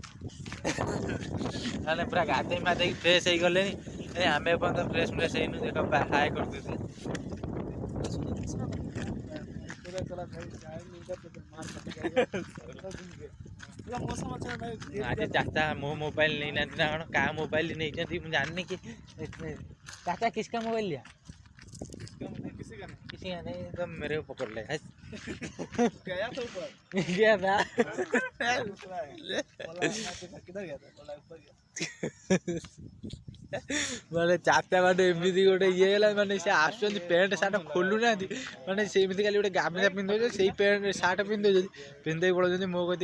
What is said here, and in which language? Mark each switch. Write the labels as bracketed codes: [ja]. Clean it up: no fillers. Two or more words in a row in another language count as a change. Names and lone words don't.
[or] ମାନେ ପୁରା ଗାଧେଇ ମାଧେଇକି ଫ୍ରେଶ ହେଇଗଲେଣି, ଆମେ ଏପର୍ଯ୍ୟନ୍ତ ଫ୍ରେଶ ହେଇନୁ। ଦେଖ ହାଏ କରିଦେଇଥିଲେ। ଆଜି ଚାଚା ମୋ ମୋବାଇଲ ନେଇନାହାନ୍ତି ନା କଣ, କାହା ମୋବାଇଲ ନେଇଛନ୍ତି ମୁଁ ଜାଣିନି। [hi] କି चाचा किसका मोबाइल लिया? किसी का नहीं, तो मेरे को पकड़ ले गया तो ऊपर गया था [or] ମାନେ ଚାରିଟା ବାଟେ ଏମିତି ଗୋଟେ ଇଏ ହେଲା ମାନେ ସେ ଆସୁଛନ୍ତି ପ୍ୟାଣ୍ଟ ସାର୍ଟ ଖୋଲୁନାହାନ୍ତି, ମାନେ ସେମିତି ଖାଲି ଗୋଟେ ଗାମୁଛା ପିନ୍ଧୁଛନ୍ତି, ସେଇ ପ୍ୟାଣ୍ଟ ସାର୍ଟ ପିନ୍ଧୁଛନ୍ତି, ପିନ୍ଧେଇ ପଳଉଛନ୍ତି ମୋ କତିକି।